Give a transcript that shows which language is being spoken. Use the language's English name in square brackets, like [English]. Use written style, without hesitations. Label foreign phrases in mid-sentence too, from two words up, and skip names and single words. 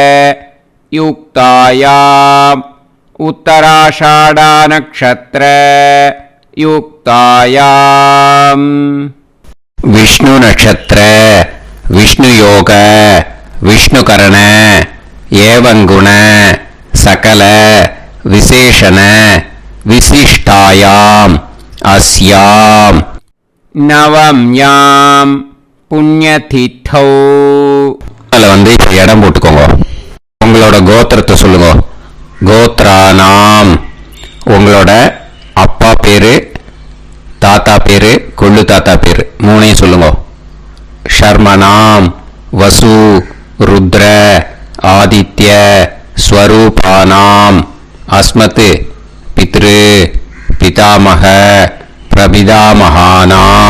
[Sanskrit] युक्तायाम् उत्तराषाढा नक्षत्र युक्तायाम् विष्णु नक्षत्र विष्णु योग विष्णुकरण एवं गुण सकल विशेषण विशिष्टायाम् अस्याम् नवम्याम् புண்ணியதித்தௌ. [Tamil] அதில் இப்போ இடம் போட்டுக்கோங்க. உங்களோட கோத்திரத்தை சொல்லுங்க. [Sanskrit] கோத்ரானாம். [Tamil] உங்களோட அப்பா பேரு, தாத்தா பேரு, கொள்ளு தாத்தா பேரு 3ஐயும் சொல்லுங்க. [Sanskrit] शर्मणां वसु रुद्र आदित्य स्वरूपाणां अस्मत् पितृ पितामह प्रपितामहानाम्.